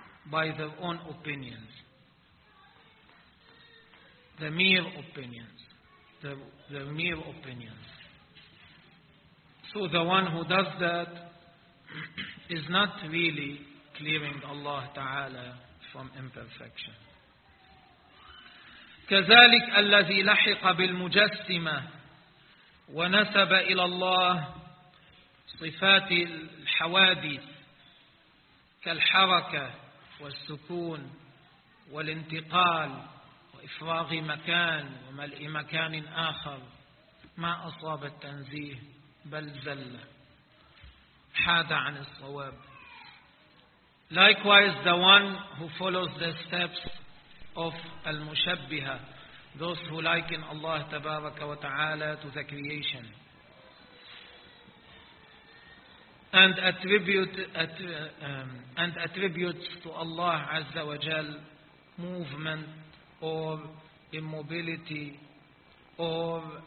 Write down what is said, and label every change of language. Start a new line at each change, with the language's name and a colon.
English: by their own opinions, the mere opinions, So the one who does that is not really clearing Allah Ta'ala from imperfection.
Arabic: كذلك الذي لحق بالمجسمة ونسب إلى الله صفات الحوادث كالحركة والسكون والانتقال وإفراغ مكان وملء مكان آخر ما أصاب التنزيه بل زل حاد عن الصواب.
English: Likewise, the one who follows the steps of al-mushabbiha, those who liken Allah tabaraka wa ta'ala to the creation and attributes to Allah Azza wa Jal movement or immobility or